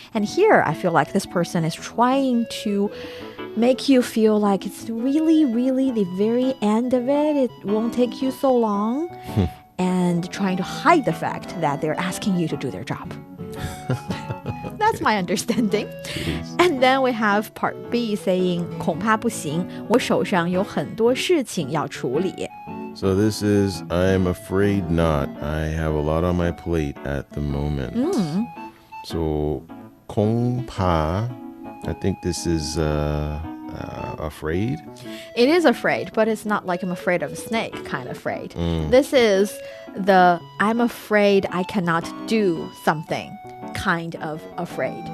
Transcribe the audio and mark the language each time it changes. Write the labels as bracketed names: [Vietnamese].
[English] And here, I feel like this person is trying to make you feel like it's really, really the very end of it. It won't take you so long. And trying to hide the fact that they're asking you to do their job. That's my understanding. And then we have part B saying [Chinese] 恐怕不行，我手上有很多事情要处理。 [English] So this is, I'm afraid not. I have a lot on my plate at the moment. So 恐怕, I think this is afraid. It is afraid, but it's not like I'm afraid of a snake kind of afraid. This is the I'm afraid I cannot do something kind of afraid.